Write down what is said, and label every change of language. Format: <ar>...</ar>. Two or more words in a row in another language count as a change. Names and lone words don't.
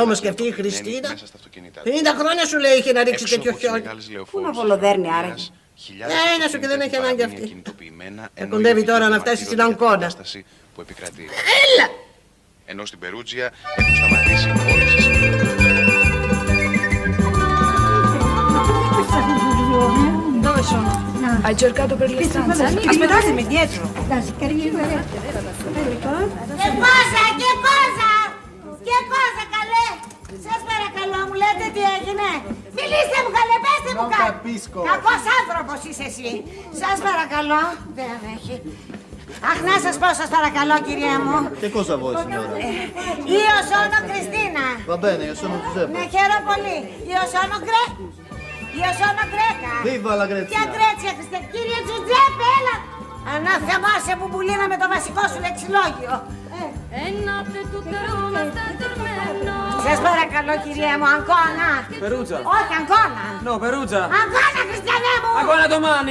<el>όμως και αυτή η αποκοιμημένοι Χριστίνα. μέσα στα αυτοκίνητά 50 χρόνια σου λέει είχε να ρίξει έξω τέτοιο από τις χιόνι. μεγάλες Πού λεωφόρους να της βολοδέρνει, Ιταλίας, άραγε. χιλιάδες Ένα σου και δεν έχει αυτοκίνητα ανάγκη παραμένει αυτή. ακινητοποιημένα, Θα ενώ κοντεύει οι τώρα να οδηγοί φτάσει στην διαμαρτύρονται για την Αγκώνα. κατάσταση που επικρατεί. Έλα! Ενώ στην Περούτζια έχουν σταματήσει όλες τις</el> <it>Hai cercato per le stanze? Aspettatemi dietro.</it> <el>Και κόζα, καλέ! Σας παρακαλώ, μου λέτε τι έγινε. Μιλήστε μου καλέ, πέστε μου κάτι. Κακός άνθρωπος είσαι εσύ. Σας παρακαλώ. Δεν έχει. Αχ, να σας πω, σας παρακαλώ, κυρία μου.</el> <it>Che cosa vuoi, signora? Io sono Cristina. Va bene, io sono Giuseppe.</it> <el>Ne χαίρομαι πολύ.</el> <it>Io sono greca. Viva la Grecia.</it> <el>Ποια Γκρέτσια, Χριστέ. Κύριε Τζουτζέπε, έλα. Ανάθεμά σε μπουμπουλίνα με το βασικό σου λεξιλόγιο. Σας παρακαλώ, κυρία μου, Αγκώνα. Perugia. Όχι, Αγκώνα. No, Perugia. Αγκώνα, Χριστιανέ μου. Αγκώνα domani.</el>